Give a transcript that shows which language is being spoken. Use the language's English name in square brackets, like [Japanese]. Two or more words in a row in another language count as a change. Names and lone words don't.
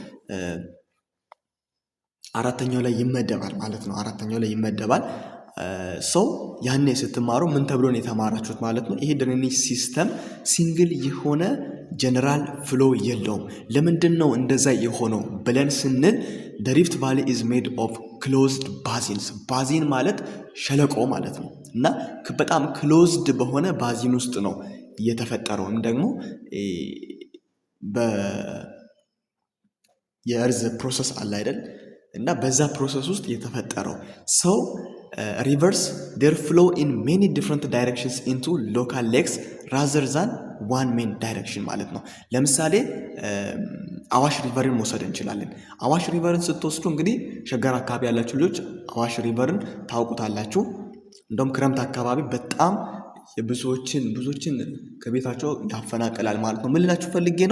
[Amharic] አራተኛው ላይ ይመደባል ማለት ነው። አራተኛው ላይ ይመደባል። ያኔ ስትማሩ ምን ተብሎ ነው የተማራችሁት ማለት ነው? ይሄ [English] drainage system [Amharic] ሲንግል የሆነ [English] general flow [Amharic] የለውም። ለምንድን ነው እንደዛ የሆነው ብለን ስንል [English] the Rift Valley is made of closed basins። [Amharic] ባዚን ማለት ሸለቆ ማለት ነው። እና በጣም ክሎዝድ በሆነ ባዚን ውስጥ ነው የተፈጠረው። ደግሞ የእርዝ ፕሮሰስ አለ አይደል? እና በዛ ፕሮሰስ ውስጥ የተፈጠረው [English] rivers their flow in many different directions into local lakes rather than one main direction [Amharic] ማለት ነው። ለምሳሌ አዋሽ ሪቨርን መውሰድ እንችላለን። አዋሽ ሪቨርን ስትወስዱ እንግዲህ ሸገር አካባቢ ያላችሁ ልጆች አዋሽ ሪቨርን ታውቁታላችሁ። እንደውም ክረምት አካባቢ በጣም ብዙዎችን ከቤታቸው ያፈናቅላል ማለት ነው። ምን ልላችሁ ፈልጌ ነው?